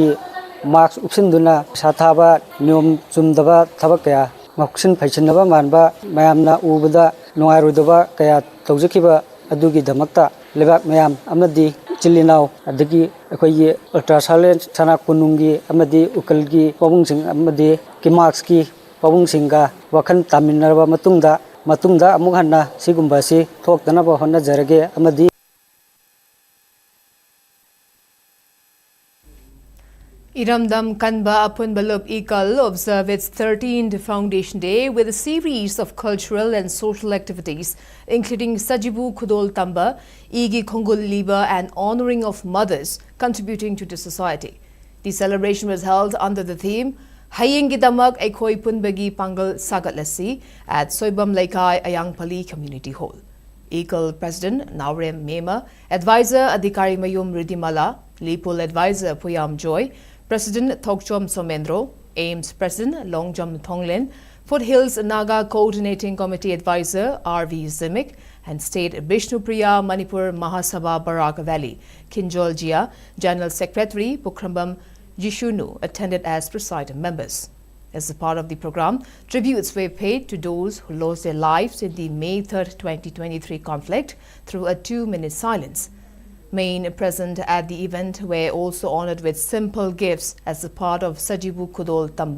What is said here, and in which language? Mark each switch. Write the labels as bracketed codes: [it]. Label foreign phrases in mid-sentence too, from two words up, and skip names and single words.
[mni] ꯃꯥꯛꯁ ꯎꯞꯁꯤꯟꯗꯨꯅ ꯄꯩꯁꯥ ꯊꯥꯕ ꯅꯤꯌꯣꯝ ꯆꯨꯝꯗꯕ ꯊꯕꯛ ꯀꯌꯥ ꯉꯥꯎꯁꯤꯟ ꯐꯩꯁꯤꯟꯅꯕ ꯃꯥꯟꯕ ꯃꯌꯥꯝꯅ ꯎꯕꯗ ꯅꯨꯡꯉꯥꯏꯔꯣꯏꯗꯕ ꯀꯌꯥ ꯇꯧꯖꯈꯤꯕ ꯑꯗꯨꯒꯤꯗꯃꯛꯇ ꯂꯩꯕꯥꯛ ꯃꯌꯥꯝ ꯑꯃꯗꯤ ꯏꯆꯤꯜ ꯏꯅꯥꯎ ꯑꯗꯒꯤ ꯑꯩꯈꯣꯏꯒꯤ [en] ultra sound [mni] ꯁꯅꯥ ꯀꯣꯅꯨꯡꯒꯤ ꯑꯃꯗꯤ ꯎꯀꯜꯒꯤ ꯄꯥꯕꯨꯡꯁꯤꯡ ꯑꯃꯗꯤ ꯀꯤꯃꯥꯛꯁꯀꯤ ꯄꯥꯕꯨꯡꯁꯤꯡꯒ ꯋꯥꯈꯜ ꯇꯥꯃꯤꯟꯅꯔꯕ ꯃꯇꯨꯡꯗ ꯑꯃꯨꯛ ꯍꯟꯅ ꯁꯤꯒꯨꯝꯕꯁꯤ ꯊꯣꯛꯇꯅꯕ ꯍꯣꯠꯅꯖꯔꯒꯦ ꯑꯃꯗꯤ [en] Iramdam Kanba Apunbalup Ikal observed its 13th Foundation Day with a series of cultural and social activities, including [mni] Sajibu Khudol Tamba, Igi Khongul Liba, [en] and honoring of mothers contributing to the society. The celebration was held under the theme Hayingidamak Ekoi Punbagi Pangal Sagatlasi at Soibam Laikai Ayangpali Community Hall. Ikal President Naurem Mema, Advisor Adhikari Mayum Ridimala, Lipul Advisor Puyam Joy, President Thokchom Somendro, AIMS President Longjam Thonglin, Foothills Naga Coordinating Committee Advisor R.V. Zimik, and State Bishnupriya Manipur Mahasabha Barak Valley, Kinjol Jia, General Secretary Pukrambam Jishunu attended as presiding members. As a part of the program, tributes were paid to those who lost their lives in the May 3, 2023 conflict through a 2-minute silence. Main present at the event were also honored with simple gifts as a part of [mni] Sajibu Khudol Tamba.